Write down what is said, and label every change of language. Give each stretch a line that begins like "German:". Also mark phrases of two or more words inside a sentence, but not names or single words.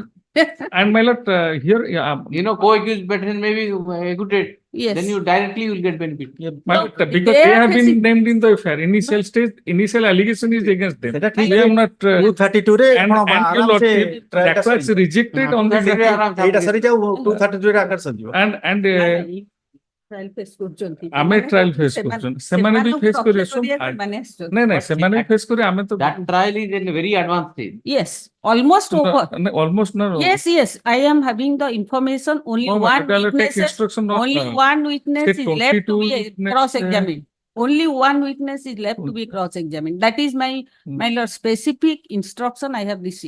English: And my lord, here, Co-accused petition may be acquitted. Yes. Then you directly will get benefit. my lord, because they have been named in the affair. Initial stage, initial allegation is against them. We have not.
Odia: 232 रे
English: And your lordship, that was rejected on the.
Odia: ଏଇଟା ସରି ଯାଉ 232 ରେ ଆକାର ସରିଯିବ
English: And trial face କରୁଛନ୍ତି।
Odia: ଆମେ
English: trial face
Odia: କରୁଛନ୍ତି ସେମାନେ ବି face କରିବେ ନାଇଁ ସେମାନେ ବି face କରିବେ ଆମେ ତ
English: That trial is in a very advanced stage. Yes, almost over. Almost no. Yes, I am having the information. Only one witness. Only one witness is left to be cross-examined. Only one witness is left to be cross-examined. That is my lord specific instruction I have received.